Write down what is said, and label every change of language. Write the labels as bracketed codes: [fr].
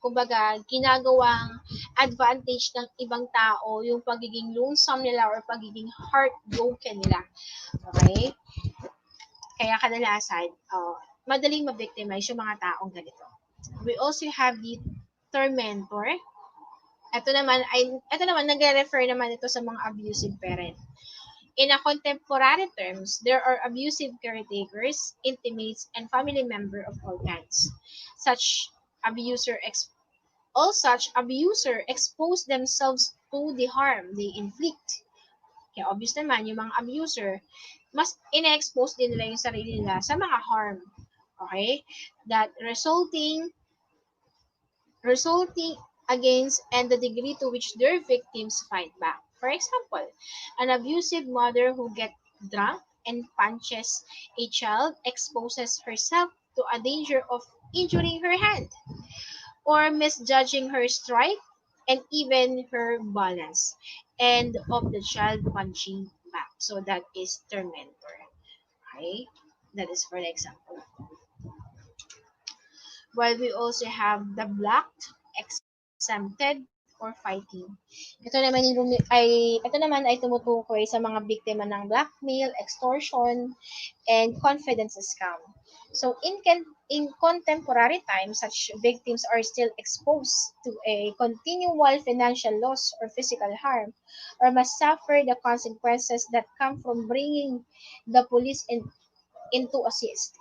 [tl] Kumbaga, ginagawang advantage ng ibang tao yung pagiging lonesome nila or pagiging heartbroken nila. Okay? Kaya kadalasan, madaling ma-victimize yung mga taong ganito. [en] We also have the tormentor. [tl] Ito naman nagre-refer naman ito sa mga abusive parent. [en] In a contemporary terms, there are abusive caretakers, intimates, and family member of all kinds. Abuser all such abuser expose themselves to the harm they inflict. [tl] Kaya obvious naman, yung mga abuser, mas ina-expose din nila yung sarili nila sa mga harm. Okay? [en] That resulting against and the degree to which their victims fight back. For example, an abusive mother who gets drunk and punches a child exposes herself to a danger of injuring her hand or misjudging her strike and even her balance, and of the child punching back. So that is tormentor. Okay? That is for the example. While we also have the blocked, exempted, or fighting. [tl] Ito naman ay tumutukoy sa mga biktima ng [en] blackmail, extortion, and confidence scam. So in contemporary times, such victims are still exposed to a continual financial loss or physical harm, or must suffer the consequences that come from bringing the police into assist.